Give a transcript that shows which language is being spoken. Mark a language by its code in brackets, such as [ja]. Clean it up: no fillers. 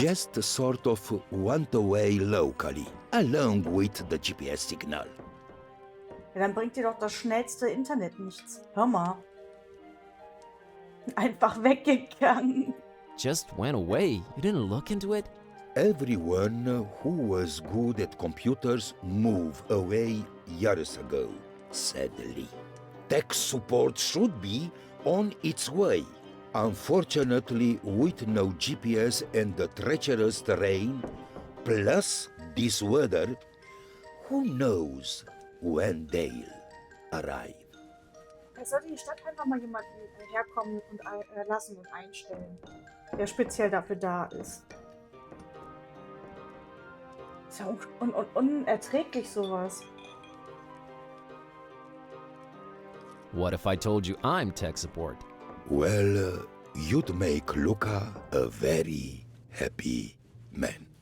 [en] just sort of went away locally, along with the GPS signal. [de] Ja, dann bringt dir doch das schnellste Internet nichts. Hör mal. Einfach weggegangen. [en] Just went away. You didn't look into it? Everyone who was good at computers moved away years ago, sadly. Tech support should be on its way. Unfortunately, with no GPS and the treacherous terrain, plus this weather, who knows when they'll arrive. [de] Es sollte die Stadt einfach mal jemanden herkommen und lassen und einstellen, der speziell dafür da ist. Ist ja unerträglich sowas. [en] What if I told you I'm tech support? Well, you'd make Luca a very happy man.